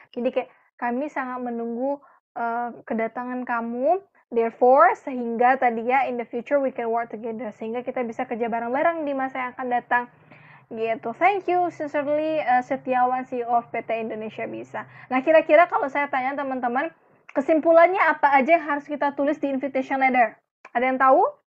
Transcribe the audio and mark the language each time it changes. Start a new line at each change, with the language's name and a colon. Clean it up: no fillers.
Indonesian: Jadi kayak kami sangat menunggu kedatangan kamu.
English: Therefore,
Indonesian: sehingga tadi ya,
English: in the future we can work together.
Indonesian: Sehingga kita bisa kerja bareng-bareng di masa yang akan datang. Gitu.
English: Thank you, sincerely, Setiawan, CEO of PT Indonesia Bisa.
Indonesian: Nah, kira-kira kalau saya tanya teman-teman, kesimpulannya apa aja yang harus kita tulis di invitation letter? Ada yang tahu?